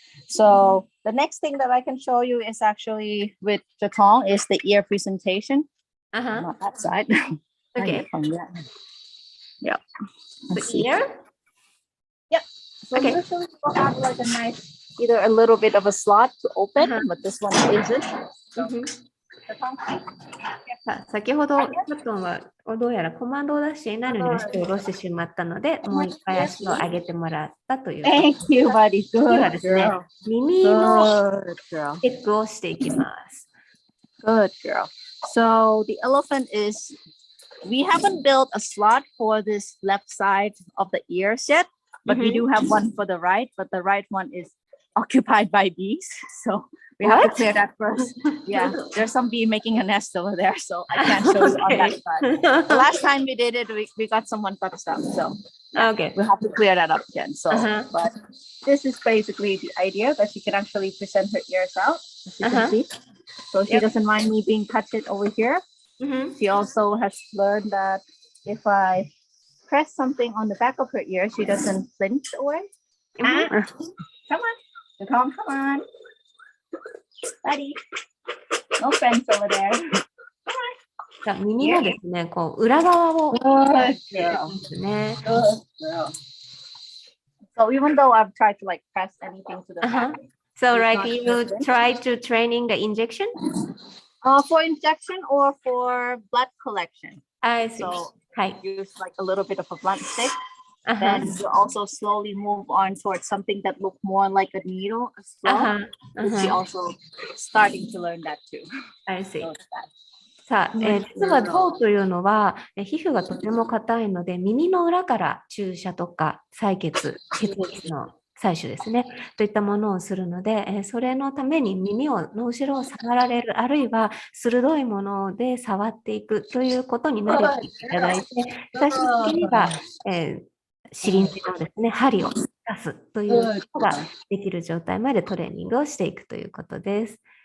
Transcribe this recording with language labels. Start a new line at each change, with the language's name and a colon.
English: So the next thing that I can show you is actually with Jatong is the ear presentation. Not that side. Okay. Yep. The ear? Yep. So usually we'll have like a nice, either a little bit of a slot to open, but this one isn't.
Japanese: 先ほどチャットンはどうやらコマンドを出していないのに足を下ろしてしまったので、もう一回足を上げてもらったという。
English: Thank you, buddy.
Japanese: 次はですね、耳のチェックをしていきます。
English: Good girl. So the elephant is, we haven't built a slot for this left side of the ears yet, but we do have one for the right, but the right one is occupied by bees. So we have to clear that first. Yeah, there's some bee making a nest over there, so I can't show you on that side. The last time we did it, we got someone touched up, so okay, we have to clear that up again. So, but this is basically the idea that she can actually present her ears out, as you can see. So she doesn't mind me being touched over here. She also has learned that if I press something on the back of her ear, she doesn't flinch away. Come on, come on. Buddy. No friends over there.
Japanese: じゃあ耳のですね、こう裏側をですね。
English: So even though I've tried to like press anything to the back. So like you try to training the injection? For injection or for blood collection. I see. So use like a little bit of a blunt stick. Then you also slowly move on towards something that looks more like a needle as well. She also starting to learn that too. I see.
Japanese: さあ、実は象というのは皮膚がとても硬いので、耳の裏から注射とか採血、血液の採取ですね、といったものをするので、それのために耳の後ろを触られる、あるいは鋭いもので触っていくということに慣れていただいて、最終的には、シリンジのですね、針を出すということができる状態までトレーニングをしていくということです。